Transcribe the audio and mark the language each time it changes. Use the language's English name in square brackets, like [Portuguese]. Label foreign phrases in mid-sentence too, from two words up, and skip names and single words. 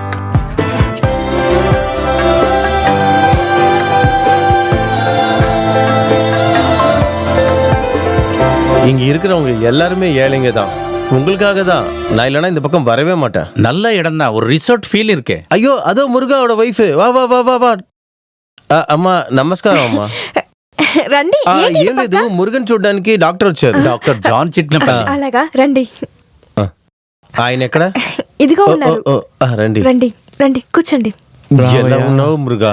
[Tamil] இங்க இருக்கிறவங்க எல்லாருமே ஏழைங்க தான். உங்களுக்காக தான். நான் இல்லனா இந்த பக்கம் வரவே மாட்டேன். நல்ல இடம் தான். ஒரு [English] resort feel [Tamil] இருக்கு. ஐயோ அதோ முருகாவோட வைஃப். வா வா வா வா வா. [Telugu] అమ్మా నమస్కారం అమ్మా. రండి. ఏం లేదు, మురుగన్ చూడడానికి డాక్టర్ వచ్చారు. డాక్టర్ జాన్ చిట్లపల్లి. అలాగా రండి. ఆయన ఎక్కడ? ఇదిగో ఉన్నారు. రండి రండి రండి కూర్చోండి. ఎలా ఉన్నావు మురుగా?